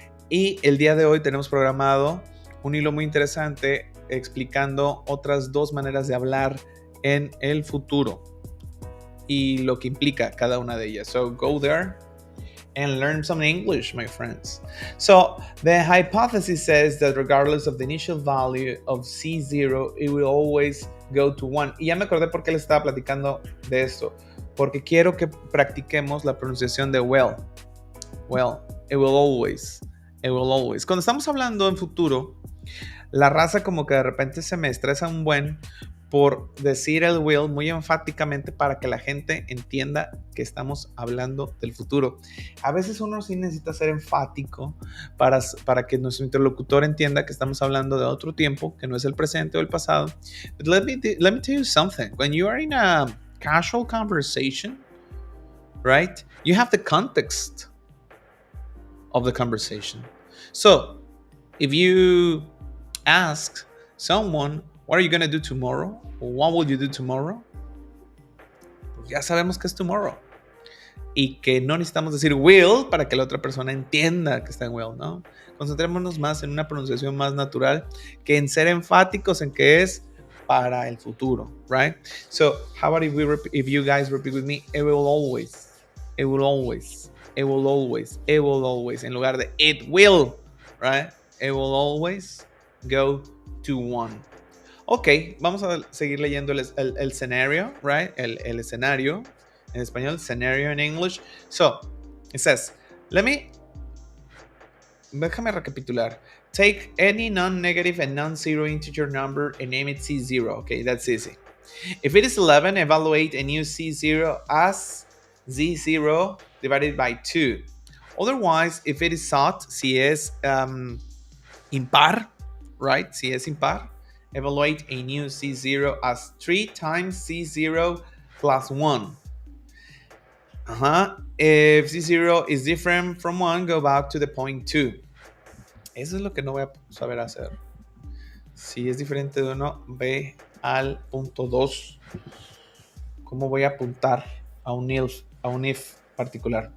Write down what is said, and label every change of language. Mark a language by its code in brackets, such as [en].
[es] Y el día de hoy tenemos programado un hilo muy interesante explicando otras 2 maneras de hablar en el futuro y lo que implica cada una de ellas. [en] So go there and learn some English, my friends. So the hypothesis says that regardless of the initial value of C0, it will always go to 1. [es] Y ya me acordé por qué les estaba platicando de esto. Porque quiero que practiquemos la pronunciación de well. [en] Well, it will always. [es] Cuando estamos hablando en futuro, la raza como que de repente se me estresa un buen por decir el will muy enfáticamente para que la gente entienda que estamos hablando del futuro. A veces uno sí necesita ser enfático para que nuestro interlocutor entienda que estamos hablando de otro tiempo, que no es el presente o el pasado. [en] But let me tell you something. When you are in a casual conversation, right, you have the context of the conversation. So, if you ask someone, what are you going to do tomorrow? Or what will you do tomorrow? [es] Pues ya sabemos que es tomorrow. Y que no necesitamos decir will para que la otra persona entienda que está en will, ¿no? Concentrémonos más en una pronunciación más natural que en ser enfáticos en que es para el futuro, right? [en] So how about if you guys repeat with me, it will always, it will always, it will always, it will always, [es] en lugar de [en] it will, right? It will always go to one. Ok, [es] vamos a seguir leyendo el [en] scenario, right? [es] El escenario en español, [en] scenario in English. So, it says, [es] déjame recapitular. [en] Take any non-negative and non-zero integer number and name it C0. Okay, that's easy. If it is 11, evaluate and use C0 as Z0 divided by 2. Otherwise, if it is odd, [es] si es impar, [en] right? [es] Si es impar, [en] evaluate a new C0 as 3 times C0 plus 1. If C0 is different from 1, go back to the point 2. [es] Eso es lo que no voy a saber hacer. Si es diferente de 1, ve al punto 2. ¿Cómo voy a apuntar a un if particular?